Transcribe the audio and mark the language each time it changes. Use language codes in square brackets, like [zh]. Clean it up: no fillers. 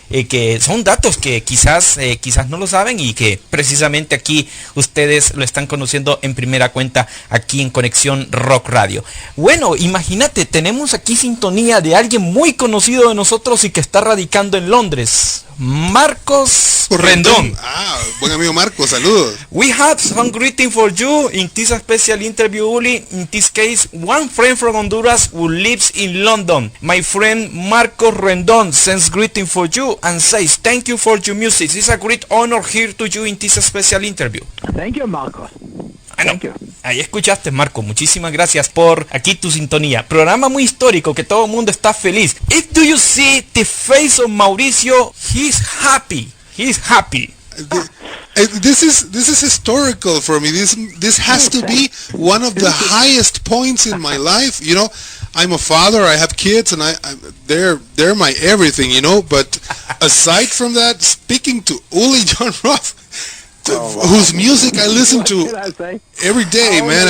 [es] Que son datos que quizás no lo saben y que precisamente aquí ustedes lo están conociendo en primera cuenta aquí en Conexión Rock Radio. Bueno, imagínate, tenemos aquí sintonía de alguien muy conocido de nosotros y que está radicando en Londres. Marcos Rendón. Buen amigo Marcos, saludos. [en] We have some greeting for you in this special interview, Uli. In this case, one friend from Honduras who lives in London. My friend Marcos Rendón sends greeting for you and says thank you for your music. It's a great honor here to you in this special interview. Thank you, Marcos. Thank you. [es] Ahí escuchaste, Marco. Muchísimas gracias por aquí tu sintonía. Programa muy histórico que todo el mundo está feliz. [en] If do you see the face of Mauricio, he's happy. He's happy. This is historical for me. This has to be one of the highest points in my life. I'm a father. I have kids, and they're my everything. But aside from that, speaking to Uli Jon Roth, whose music I listen to every day, man.